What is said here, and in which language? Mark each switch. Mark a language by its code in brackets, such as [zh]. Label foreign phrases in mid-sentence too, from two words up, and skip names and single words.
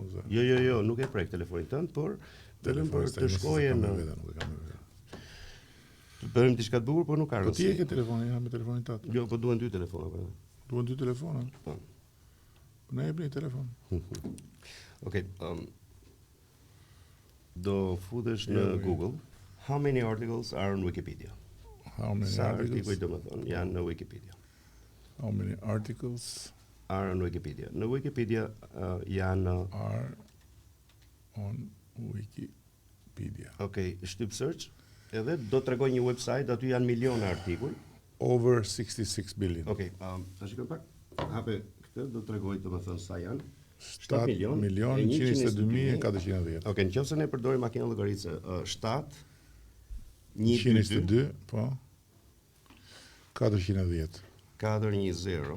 [sq] Jo, nuk e prek telefonin tënd, por vetëm për të shkojë në të bëjmë diçka të bukur, por nuk ka rëndësi. Po ti e ke telefonin, ja me telefonin tat. Jo, po duhen 2 telefona. Duhen 2 telefona? Po. Na jepni telefon. Okej, do futesh në Google. [en] How many articles are on Wikipedia? How many [sq] Sa [en] articles? [sq] artikuj domethënë janë në Wikipedia? [en] How many articles Are on Wikipedia. [sq] Në Wikipedia janë [en] are on Wikipedia? [sq] Okej, shtyp search, edhe do të tregoj një website, aty janë miliona artikuj. [en] Over 66 billion. [sq] Okej, ta shikoj pak. Hape këtë, do të tregoj domethënë sa janë. 7.122.410. Okej, nëse ne përdorim makinën llogaritëse, 7 122, po. 410. 410.